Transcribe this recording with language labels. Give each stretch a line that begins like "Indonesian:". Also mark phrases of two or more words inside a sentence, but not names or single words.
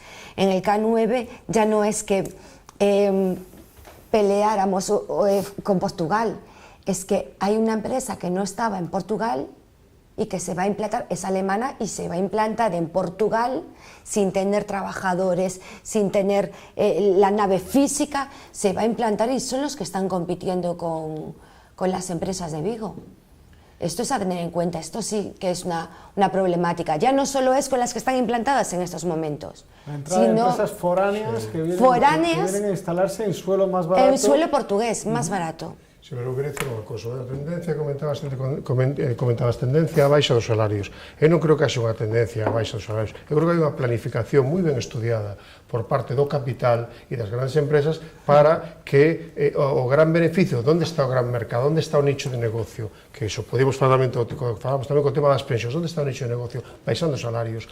Spanish: En el K9 ya no es que peleáramos con Portugal, es que hay una empresa que no estaba en Portugal y que se va a implantar, es alemana y se va a implantar en Portugal sin tener trabajadores, sin tener la nave física, se va a implantar y son los que están compitiendo con las empresas de Vigo. Esto es a tener en cuenta, esto sí que es una problemática. Ya no solo es con las que están implantadas en estos momentos, sino empresas foráneas que vienen a instalarse en suelo más barato. En suelo portugués, más barato.
Galician: Se me quería dicir unha cosa, a tendencia, comentabas tendencia a baixa dos salarios. Eu non creo que haxa unha tendencia a baixa dos salarios. Eu creo que hai unha planificación moi ben estudiada por parte do capital e das grandes empresas para que o gran beneficio, onde está o gran mercado, onde está o nicho de negocio, que iso podemos falar tamén co tema das pensións, onde está o nicho de negocio, baixando os salarios.